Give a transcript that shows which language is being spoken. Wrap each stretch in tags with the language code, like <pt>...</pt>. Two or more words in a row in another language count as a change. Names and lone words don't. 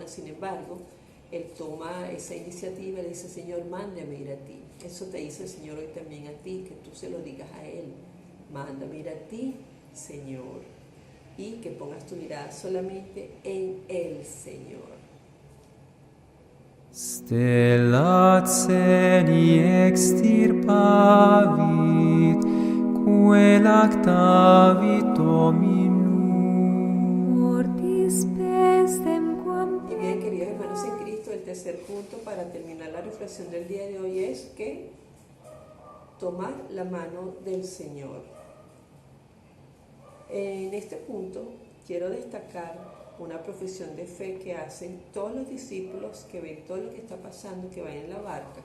<es>Sin embargo, Él toma esa iniciativa y le dice, Señor, mándame ir a ti. Eso te dice el Señor hoy también a ti, que tú se lo digas a Él. Mándame ir a ti, Señor. Y que pongas tu mirada solamente en el Señor.</es> <la>Stella celi extirpavit, quae lactavit Dominum. mortis pestem quam</la> <es>Y bien, queridos hermanos en Cristo, el tercer punto para terminar la reflexión del día de hoy es que tomar la mano del Señor. En este punto quiero destacar una profesión de fe que hacen todos los discípulos que ven todo lo que está pasando, que van en la barca.</es>